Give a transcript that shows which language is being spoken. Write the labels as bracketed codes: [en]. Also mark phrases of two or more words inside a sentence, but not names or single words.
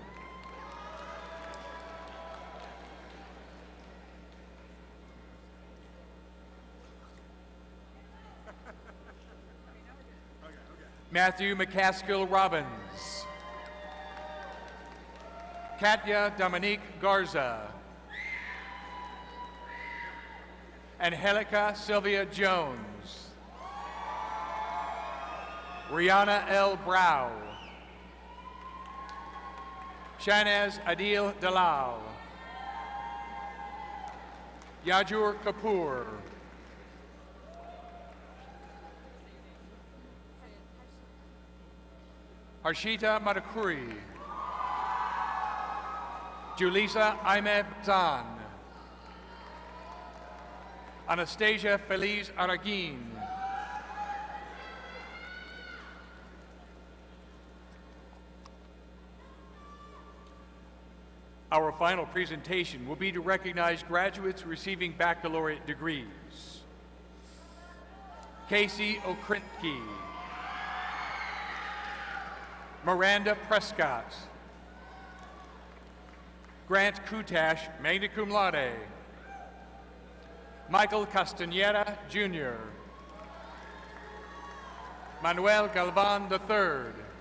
[en] Matthew McCaskill Robbins. Katya Dominique Garza. Angelica Sylvia Jones. Rihanna L. Brow. Shanaz Adil Dalal. Yajur Kapoor. Harshita Madakuri. Julisa Aime Bazan. Anastasia Feliz Aragin. Our final presentation will be to recognize graduates receiving baccalaureate degrees. Casey Okrinsky. Miranda Prescott. Grant Kutash, [la] magna cum laude. [en] Michael Castaneda, Jr. Manuel Galvan III.